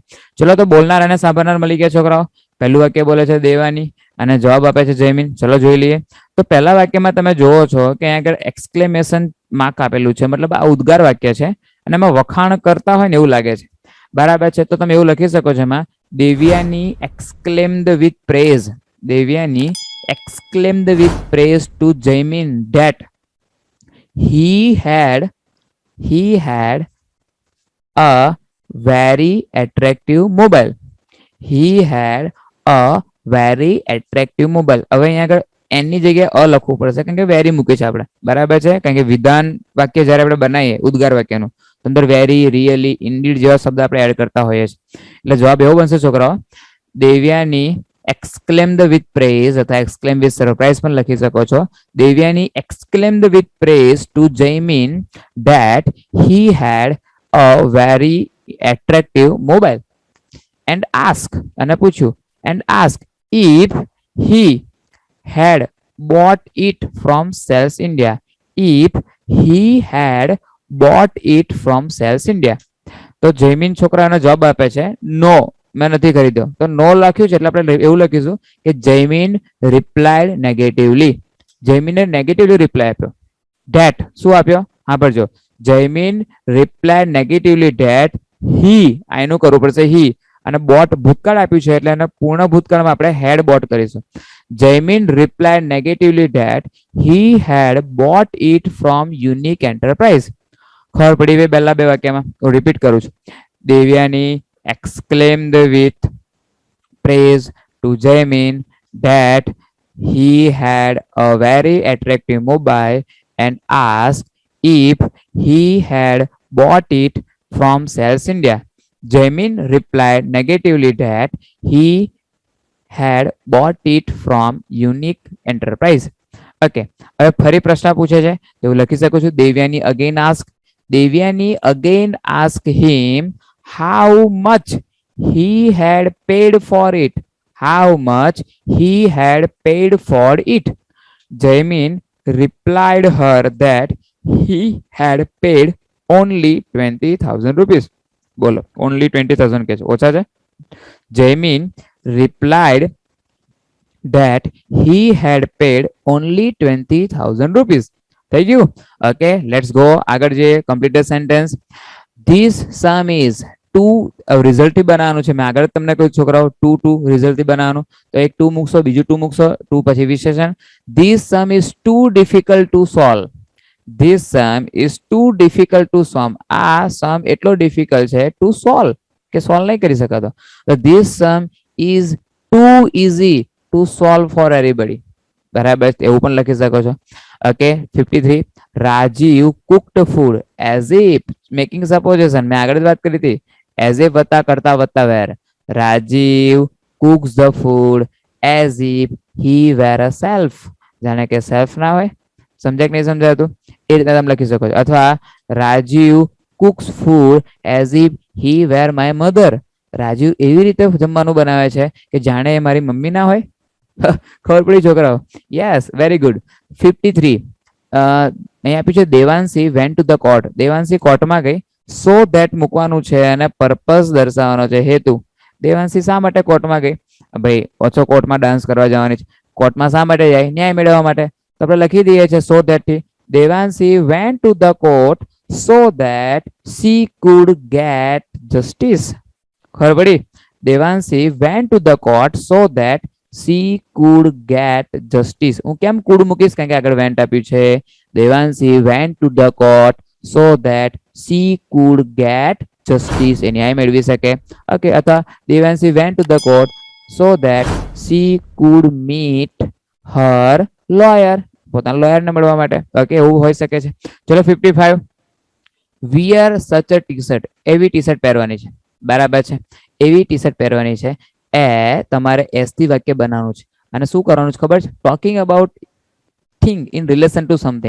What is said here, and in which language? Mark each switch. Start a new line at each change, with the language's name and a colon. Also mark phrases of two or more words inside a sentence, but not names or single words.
Gujarati: ચલો, તો બોલનાર અને સાંભળનાર મળી ગયા છોકરાઓ. પહેલું વાક્ય બોલે છે દેવાની અને જવાબ આપે છે જયમીન. ચલો જોઈ લઈએ. તો પહેલા વાક્યમાં તમે જોવો છો કે અહીંયા આગળ
English: exclamation mark
Gujarati: આપેલું છે, મતલબ આ ઉદ્ગાર વાક્ય છે અને એમાં વખાણ કરતા હોય ને એવું લાગે છે. બરાબર છે, તો તમે એવું લખી શકો છો એમાં, દેવ્યાની
English: exclaimed with praise. દેવ્યાની exclaimed with praise to Jaimin that he had a very attractive mobile. He had a very attractive mobile.
Gujarati: હવે અહીંયા આગળ એની જગ્યાએ અ લખવું પડશે કારણ કે વેરી મૂકી છે આપણે. બરાબર છે, કારણ કે વિધાન વાક્ય જ્યારે આપણે બનાવીએ ઉદ્ગાર વાક્યનું, અંદર
English: very, really, indeed
Gujarati: જેવા શબ્દ આપણે એડ કરતા હોઈએ છીએ. એટલે જવાબ એવો બનશે છોકરાઓ, દેવ્યાની
English: exclaimed with praise
Gujarati: અથવા
English: exclaim with surprise
Gujarati: પણ લખી શકો છો.
English: દેવ્યાની exclaimed with praise to Jaimin that he had a very attractive mobile and ask
Gujarati: અને પૂછ્યું
English: and ask if he had bought it from Sales India. If he had bought it from Sales India.
Gujarati: તો જયમીન છોકરાનો જવાબ આપે છે નો, મેં નથી ખરીદ્યો. તો નો લખ્યું છે એટલે આપણે એવું લખીશું કે
English: Jaimin replied negatively.
Gujarati: જયમીને નેગેટિવલી રિપ્લાય આપ્યો. ધેટ શું આપ્યો? હા પડજો,
English: Jaimin replied negatively that he,
Gujarati: આ એનું કરવું પડશે હી, અને બોટ ભૂતકાળ આપ્યું છે એટલે એને પૂર્ણ ભૂતકાળમાં આપણે
English: had bought
Gujarati: કરીશું.
English: Jaimin replied negatively that he had bought it from Unique Enterprise.
Gujarati: ખબર પડી ભાઈ પહેલા બે વાક્યમાં? હું રિપીટ કરું છું.
English: દેવ્યાની exclaimed with praise to Jaimin that he had a very attractive mobile and asked if he had bought it from Sales India. Jaimin replied negatively that he had bought it from Unique Enterprise.
Gujarati: Okay, હવે ફરી પ્રશ્ન પૂછે છે તો હું લખી શકું છું, દેવ્યાની
English: again ask. દેવ્યાની again ask him how much he had paid for it. How much he had paid for it. Jaimin replied her that he had paid only 20,000 rupees.
Gujarati: બોલો, only 20,000 કે છે, ઓછા છે.
English: Jaimin replied that he had paid only 20,000 rupees.
Gujarati: થઈ ગયું? ઓકે,
English: let's go
Gujarati: આગળ જે
English: completed sentence. This sum is to result
Gujarati: બનાવવાનું છે. મેં આગળ તમને કહ્યું છોકરાઓ
English: to result
Gujarati: બનાવવાનું, તો એક ટુ મૂકશો, બીજું ટુ મૂકશો, ટુ પછી વિશેષણ.
English: This sum is too difficult to solve. This sum is too difficult to solve.
Gujarati: આ સમ એટલો ડિફિકલ્ટ છે
English: to solve
Gujarati: કે સોલ્વ નહીં કરી શકાતો.
English: તો this sum is too easy to solve for everybody.
Gujarati: બરાબર, એવું પણ લખી શકો છો. ઓકે, 53.
English: રાજીવ cooked food as if, making supposition
Gujarati: મેં આગળ જ વાત કરી હતી,
English: as if
Gujarati: વત્તા કરતા વત્તા વેર.
English: રાજીવ cooks the food as if he were a self.
Gujarati: જાણે કે સેલ્ફ ના હોય. સમજાય કે નહીં સમજાતું? એ રીતે તમે લખી શકો છો. અથવા
English: રાજીવ cooks food as if he were my mother.
Gujarati: રાજીવ એવી રીતે જમવાનું બનાવે છે કે જાણે એ મારી મમ્મી ના હોય. ખબર પડી છોકરાઓ?
English: yes, very good.
Gujarati: 53. અહીંયા આપ્યું છે દેવાંશી
English: went to the court.
Gujarati: દેવાંશી કોર્ટમાં ગઈ.
English: so that
Gujarati: મૂકવાનું છે અને પર્પસ દર્શાવવાનો છે, હેતુ. દેવાંશી શા માટે કોર્ટમાં ગઈ? ભાઈ ઓછો કોર્ટમાં ડાન્સ કરવા જવાની છે. કોર્ટમાં શા માટે જાય? ન્યાય મેળવવા માટે. તો આપણે લખી દઈએ છીએ
English: so that
Gujarati: થી.
English: Devanshi went to the court so that she could get justice.
Gujarati: ખબર પડી?
English: Devanshi went to the court so that she could get justice.
Gujarati: હું કેમ could મૂકીશ? કારણ કે આગળ વેન્ટ આપ્યું છે.
English: દેવાંશી went to the court so that she could get justice.
Gujarati: એ ન્યાય મેળવી શકે. ઓકે, અથવા દેવાંશી
English: went to the court so that she could meet her lawyer,
Gujarati: પોતાના લોયર ને મળવા માટે. ઓકે, એવું હોઈ શકે છે. ચલો 55,
English: wear such a T-shirt,
Gujarati: એવી ટી શર્ટ પહેરવાની છે. બરાબર છે, એવી ટી શર્ટ પહેરવાની છે. એ તમારે એસ થી વાક્ય બનાવવાનું છે. અને શું કરવાનું છે ખબર છે?
English: talking about thing in relation to something.